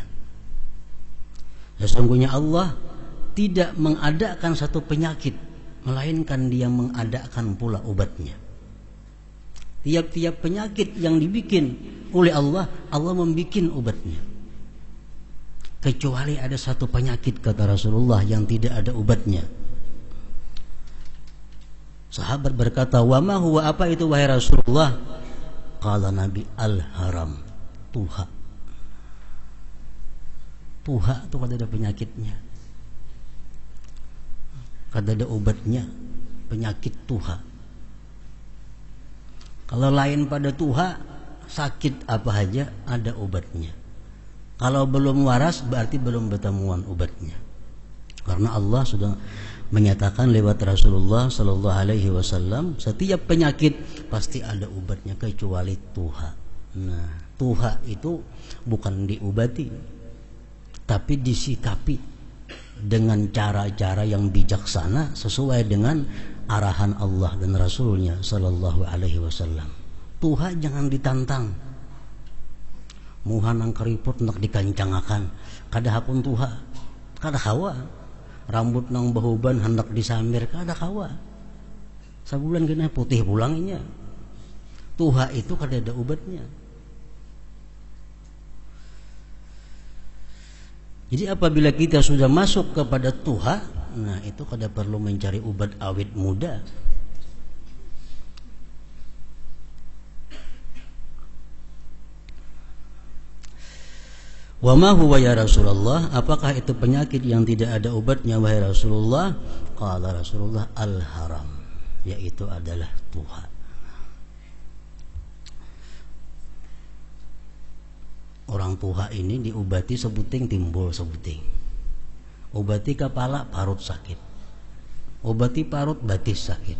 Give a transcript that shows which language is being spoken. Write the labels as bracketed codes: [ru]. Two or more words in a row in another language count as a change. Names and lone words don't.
[id] Sesungguhnya Allah tidak mengadakan satu penyakit, melainkan dia mengadakan pula obatnya. Tiap-tiap penyakit yang dibikin oleh Allah, Allah membikin obatnya. Kecuali ada satu penyakit, kata Rasulullah, yang tidak ada obatnya. Sahabat berkata, [ar] wa ma huwa, [id] apa itu wahai Rasulullah? [ar] Qala Nabi, al-haram, tuha. [bjn] Tuha itu kada ada penyakitnya, kada ada obatnya, penyakit tuha. Kalau lain pada tuha, sakit apa aja ada obatnya. Kalau belum waras berarti belum bertemuan obatnya. [id] Karena Allah sudah menyatakan lewat Rasulullah [ar] sallallahu alaihi wasallam, [id] setiap penyakit pasti ada obatnya kecuali tuha. Nah, tuha itu bukan diobati, tapi disikapi dengan cara-cara yang bijaksana sesuai dengan arahan Allah dan Rasulnya [ar] sallallahu alaihi wasallam. [bjn] Tuha jangan ditantang. Muhanang keriput nak dikancangakan, kada hapun tuha, kada hawa. Rambut nang bahuban hendak disamir, kada hawa. Sabulan kena putih pulangnya. Tuha itu kada ada obatnya. Jadi apabila kita sudah masuk kepada tuha, nah itu kada perlu mencari obat awet muda. [ar] Wa ma huwa ya Rasulullah, [id] apakah itu penyakit yang tidak ada obatnya wahai Rasulullah? [ar] Qala Rasulullah, [id] al-haram, yaitu adalah tuha. [bjn] Orang tuha ini diobati sebuting timbul sebuting. Obati kepala parut sakit. Obati parut batis sakit.